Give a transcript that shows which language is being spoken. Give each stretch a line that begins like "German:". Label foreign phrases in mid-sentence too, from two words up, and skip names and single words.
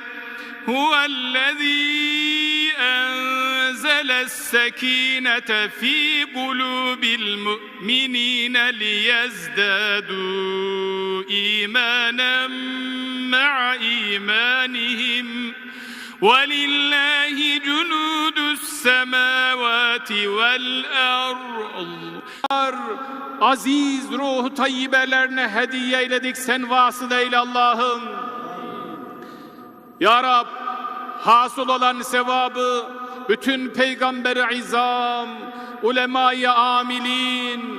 Arabic: هو الذي أنزل السكينة في قلوب المؤمنين ليزدادوا إيمانا مع إيمانهم ولله جنود السماوات والأرض.
Turkish: Aziz ruh tayyibelerine hediye eyledik, sen vasıta eyle Allah'ım. Ya Rab, hasıl olan sevabı bütün peygamber-i izam, ulema-i amilin,